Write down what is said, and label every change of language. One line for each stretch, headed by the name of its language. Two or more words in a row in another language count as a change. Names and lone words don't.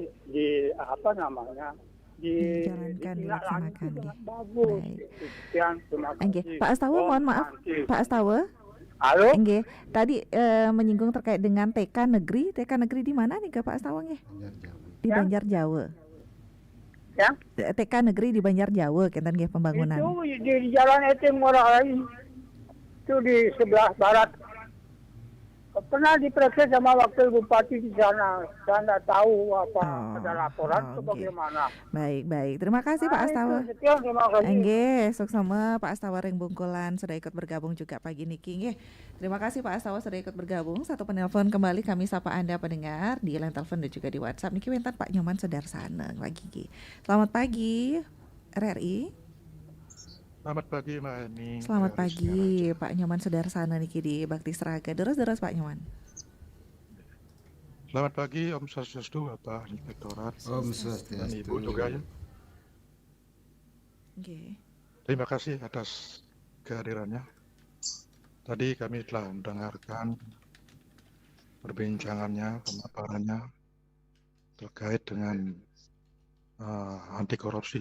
Indonesian: dijalankan, dengan bagus. Sekian, terima kasih. Pak Astawa, mohon maaf, Pak Astawa. Halo. Tadi menyinggung terkait dengan TK negeri di mana nih Pak Astawa nggih? Di Banjarjawa. Ya. TK negeri di Banjarjawa
Balinese: kenten nggih
Indonesian: pembangunan. Itu di Jalan Etim Ngurah Rai. Itu di sebelah barat. Pernah diperiksa sama wakil bupati di sana. Saya tidak tahu ada laporan atau bagaimana. Baik. Terima kasih Pak Astawa. Sekian, terima kasih. Suksama Pak Astawa Ring Bungkulan sudah ikut bergabung juga pagi
Balinese: niki nggih.
Indonesian: Terima kasih Pak Astawa sudah ikut bergabung. Satu penelpon kembali kami sapa Anda pendengar di line telepon dan juga di WhatsApp.
Balinese: Niki wentan Pak Nyoman Sudarsana pagi.
Indonesian: Selamat pagi RRI. Selamat pagi Mbak Eni. Selamat pagi Pak Nyoman Sudarsana niki di Bakti Seraga. Deras Pak Nyoman. Selamat pagi Om Swastiastu Bapak Inspektorat. Om Swastiastu. Dan Ibu juga ya. Terima kasih atas kehadirannya. Tadi kami telah mendengarkan perbincangannya, pemaparannya terkait dengan anti korupsi.